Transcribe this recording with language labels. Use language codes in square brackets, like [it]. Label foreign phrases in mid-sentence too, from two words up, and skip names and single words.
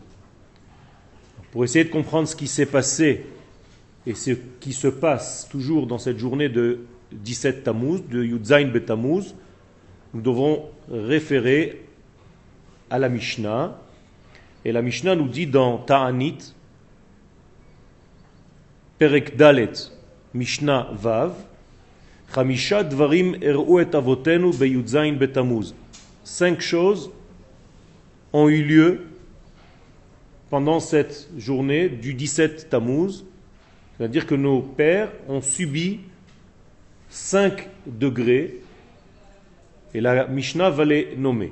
[fr] Pour essayer de comprendre ce qui s'est passé et ce qui se passe toujours dans cette journée de 17 Tammuz, de [he] י"ז בתמוז, [fr] nous devrons référer à la Mishnah. Et la Mishnah nous dit dans Ta'anit, [he] פרק ד' משנה ו, חמישה דברים אירעו את אבותינו בי"ז בתמוז. [fr] 5 choses ont eu lieu pendant cette journée du 17 Tammuz, c'est-à-dire que nos pères ont subi 5 degrés, et la Mishnah va les nommer.